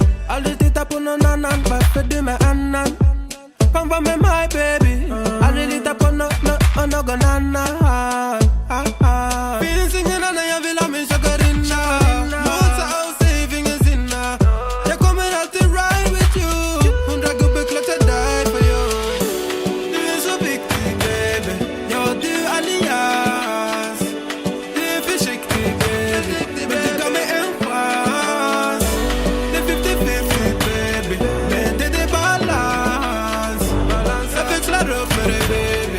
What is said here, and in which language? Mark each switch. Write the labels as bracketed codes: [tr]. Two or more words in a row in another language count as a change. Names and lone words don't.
[sv] Aldrig titta på någon annan, varför du med annan? Kom var med mig, baby. Aldrig lita på någon annan. Finns ingen annan, jag vill ha min chakarinna. Mosa och säg ingen sinna. Jag kommer alltid [en] ride with you. [sv] 100 gubbar klart [en] die for you. [sv] Du är så viktig, baby. Ja, du är allians. Du är försiktig, baby. Men du gav mig en chans. Det är 50-50, baby. Men det är balans. Jag växlar upp med dig, baby.